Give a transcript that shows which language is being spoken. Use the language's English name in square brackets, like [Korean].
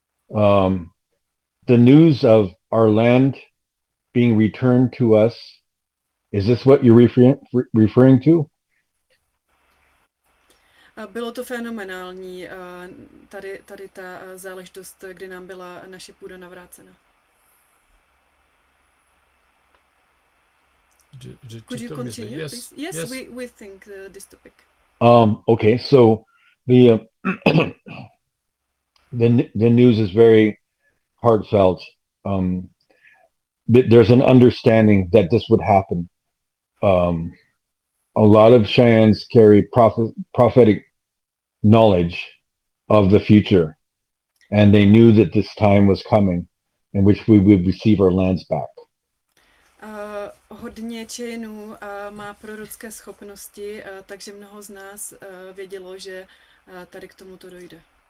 [English] The news of our land being returned to us, is this what you're referring to? [Czech] Bylo to fenomenální, tady ta záležitost, kdy nám byla naše půda navrácena. [English] Could you continue, please? Yes, we think this topic. Okay, so the the news is very heartfelt. There's an understanding that this would happen. A lot of Cheyennes carry prophetic knowledge of the future, and they knew that this time was coming in which we would receive our lands back. [Czech] Hodně Čejenů má prorocké schopnosti, takže mnoho z nás vědělo, že tady k tomu to dojde.